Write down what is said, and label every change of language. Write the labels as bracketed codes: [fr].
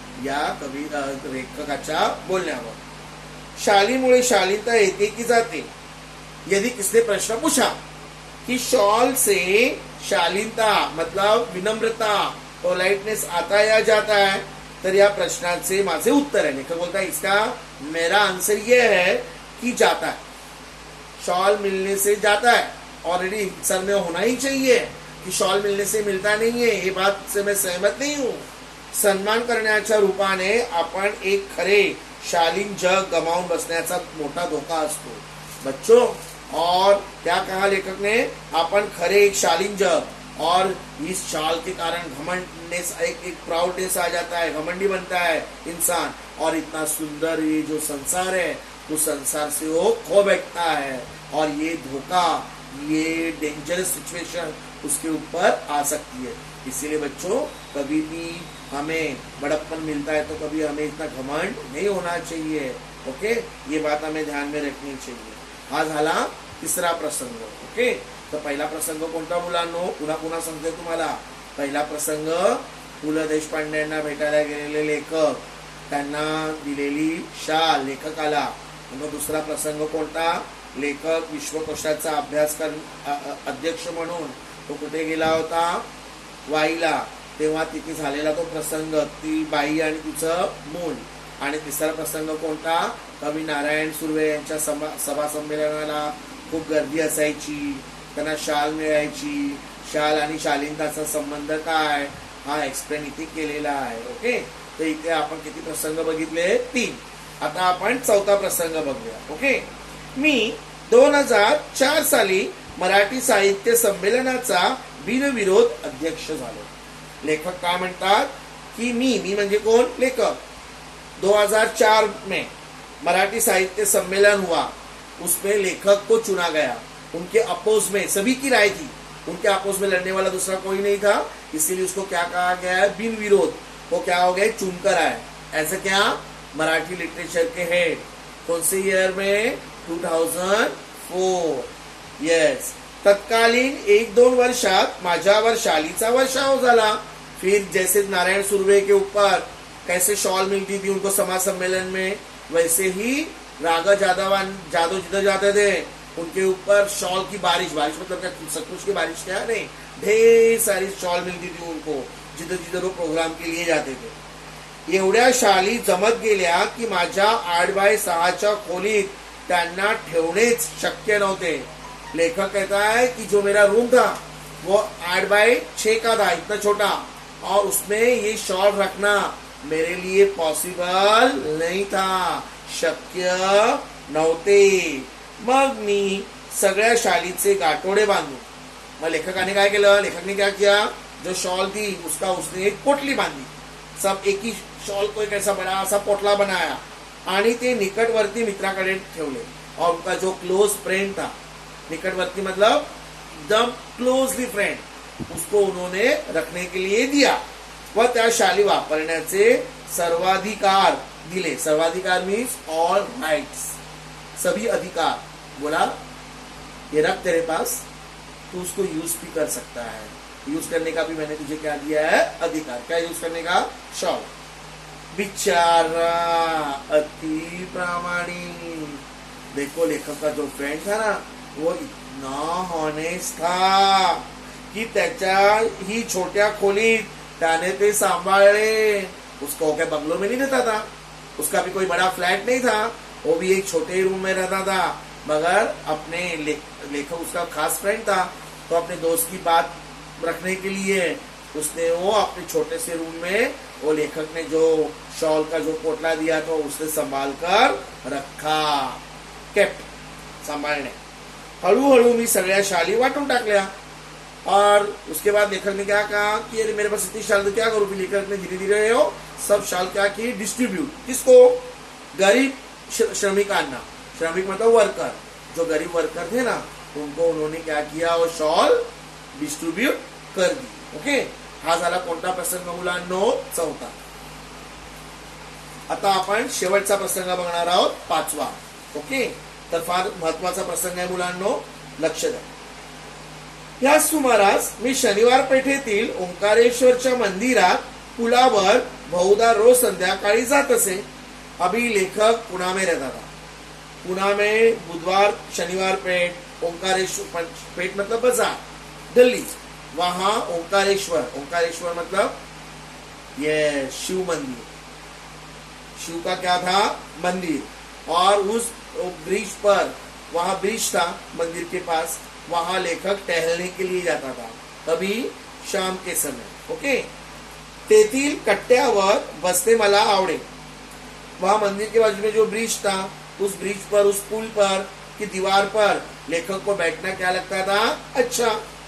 [mr] या कवी लेखकाच्या बोलण्यावर। शालीमुळे शालीनता येते की जाते? [hi] यदि किसने प्रश्न पूछा कि शॉल से शालीनता मतलब विनम्रता, पोलाइटनेस आता या जाता है, [mr] तर या प्रश्नाचे माझे उत्तर [hi] है। लेखक बोलता है इसका मेरा आंसर ये है कि जाता है, शॉल मिलने से जाता है। ऑलरेडी सर में होना ही चाहिए कि शॉल मिलने से मिलता नहीं है, ये बात से मैं सहमत नहीं हूँ। [mr] सन्मान करण्याच्या रूपाने आपण एक खरे शालीन जग गमावून बसण्याचा मोठा धोका असतो बच्चों। [hi] और क्या कहा लेखक ने? अपन [mr] खरे एक शालीन जग, [hi] और इस शाल के कारण घमंडनेस, एक प्राउडनेस आ जाता है, घमंडी बनता है इंसान, और इतना सुंदर ये जो संसार है उस संसार से वो खो बैठता है, और ये धोखा, ये डेंजरस सिचुएशन उसके ऊपर आ सकती है। इसीलिए बच्चों, कभी भी हमें बड़प्पन मिलता है तो कभी हमें इतना घमंड नहीं होना चाहिए। ओके, ये बात हमें ध्यान में रखनी चाहिए। [mr] हा झाला तिसरा प्रसंग। ओके, तर पहिला प्रसंग कोणता मुलांनो? पुन्हा सांगते तुम्हाला। पहिला प्रसंग पु ल देशपांडेंना भेटायला गेलेले लेखक, त्यांना दिलेली शाल लेखकाला। मग दुसरा प्रसंग कोणता? लेखक विश्वकोशाचा अभ्यास अध्यक्ष म्हणून तो कुठे गेला होता? वाईला। तेव्हा तिथे झालेला तो प्रसंग, ती बाई आणि तिचं मूल। आणि तिसरा प्रसंग कोणता? कवी नारायण सुर्वे यांच्या सभा संमेलनाला खूप गर्दी असायची, त्यांना शाल मिळायची। शाल आणि शालीनताचा संबंध काय हा एक्सप्लेन इथे केलेला आहे। ओके, तर इथे आपण किती प्रसंग बघितले? 3। आता आपण चौथा प्रसंग बघूया। ओके, मी 2004 साली मराठी साहित्य संमेलनाचा बिनविरोध अध्यक्ष झालो। लेखक काय म्हणतात की मी म्हणजे कोण? लेखक। [hi] 2004 में मराठी साहित्य सम्मेलन हुआ, उसमें लेखक को चुना गया। उनके अपोज में सभी की राय थी, उनके अपोज में लड़ने वाला दूसरा कोई नहीं था, इसीलिए उसको क्या कहा गया है? बिन विरोध। वो क्या हो गए? चुनकर आए। ऐसे क्या? मराठी लिटरेचर के हेड। कौन से ईयर में? 2004। [mr] यस, तत्कालीन 1-2 वर्षात माझ्यावर शालीचा वर्षाव झाला। [hi] फिर जैसे नारायण सुर्वे के ऊपर कैसे शॉल मिलती थी उनको समाज सम्मेलन में, वैसे ही राग जादव जिधर जाते थे उनके ऊपर शॉल की बारिश मतलब क्या सचमुच की बारिश क्या नहीं, ढेर सारी शॉल मिलती थी उनको जिधर जिधर वो प्रोग्राम के लिए जाते थे। [mr] एवढ्या शाली जमत गेल्या की माझ्या 8x6 खोलीत त्यांना ठेवणेच शक्य नव्हते. [hi] लेखक कहता है कि जो मेरा रूम था वो 8x6 का था, इतना छोटा, और उसमें ये शॉल रखना मेरे लिए पॉसिबल नहीं था, [mr] शक्य नव्हते. मग मी सगळ्या शालीचे गाठोडे बांधू. मग लेखकाने काय केलं, [hi] लेखकने क्या किया, जो शॉल थी उसका उसने एक पोटली बांधी. सब एक ही शॉल को एक ऐसा बड़ा सा पोटला बनाया [mr] आणि ते निकटवर्ती मित्राकडे ठेवले. [hi] और उनका जो क्लोज फ्रेंड था, निकटवर्ती मतलब एकदम क्लोजली फ्रेंड, उसको उन्होंने रखने के लिए दिया [mr] व त्या शाली वापरण्याचे सर्वाधिकार दिले. [hi] सर्वाधिकार मीन्स ऑल राइट्स, सभी अधिकार. बोला ये रख तेरे पास, तू उसको यूज भी कर सकता है. यूज करने का भी मैंने तुझे क्या दिया है, अधिकार. क्या यूज करने का, शॉल. [mr] बिचारा अति प्रामाणिक. [hi] देखो लेखक का जो फ्रेंड था ना वो इतना हॉनेस्ट था कि [mr] त्याच्या ही छोट्या खोलीत त्याने ते सांभाळले. [hi] उसको क्या बंगलो में नहीं रहता था, उसका भी कोई बड़ा फ्लैट नहीं था, वो भी एक छोटे रूम में रहता था. मगर अपने लेखक उसका खास फ्रेंड था, तो अपने दोस्त की बात रखने के लिए उसने वो अपने छोटे से रूम में वो लेखक ने जो शॉल का जो पोटला दिया था उसने संभाल कर रखा. केप्ट, संभालने. [mr] हळूहळू मी सगळ्या शाली वाटून टाकल्या. [hi] और उसके बाद लेखक ने क्या कहा कि अरे मेरे पास इतनी शाल तो क्या करूं. लेखक ने धीरे धीरे हो सब शाल क्या की, डिस्ट्रीब्यूट. किसको, [mr] गरीब श्रमिकांना. [hi] श्रमिक मतलब वर्कर, जो गरीब वर्कर थे ना उनको उन्होंने क्या किया, वो शॉल डिस्ट्रीब्यूट कर दी. [mr] ओके, हा झाला कोणता प्रसंग मुलांनो, चौथा. आता आपण शेवटचा प्रसंग बघणार आहोत, 5वा. ओके, तर फार महत्वाचा प्रसंग आहे मुलांनो, लक्ष द्या. या सुमारास मी शनिवार पेठेतील ओंकारेश्वरच्या मंदिरात पुलावर बहुधा रोज संध्याकाळी जात असे. [hi] अभी लेखक पुणे में रहता था. पुणे में बुधवार शनिवार पेठ, ओंकारेश्वर पेठ मतलब बाजार, दिल्ली. वहां ओंकारेश्वर, ओंकारेश्वर मतलब ये शिव मंदिर, शिव का क्या था, मंदिर. और उस ब्रिज पर, वहां ब्रिज था मंदिर के पास, वहां लेखक टहलने के लिए जाता था, कभी शाम के समय. [mr] ओके, तेथील कट्ट्यावर बसने मला आवडे. [hi] वहां मंदिर के बाजू में जो ब्रिज था, उस ब्रिज पर, उस पुल पर की दीवार पर लेखक को बैठना क्या लगता था, अच्छा.